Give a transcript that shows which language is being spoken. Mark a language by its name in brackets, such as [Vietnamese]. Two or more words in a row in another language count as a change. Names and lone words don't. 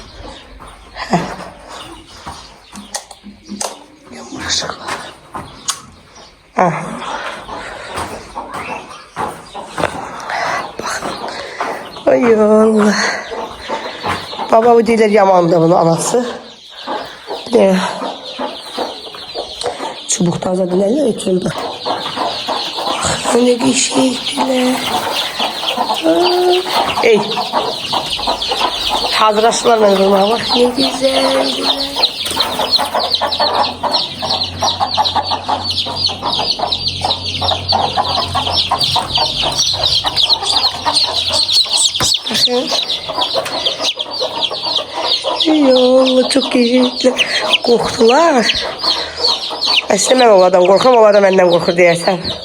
[Azerbaijani] Yanmır ışıqlar. Baxın. Ay Allah. Baba bu deyirlər yamandı bunun anası. [Turkish] Ne? Çubuktan zaten neler içiyordu. Ne bir şeydiler. Ey. Hazırlaştılar beni vurmaya bak. Ne güzeldiler. Bakın. Ey Allah, çok güzel. Korktular. [Azerbaijani] Əslində mən ovadan qorxuram, ovada məndən qorxur deyərsən.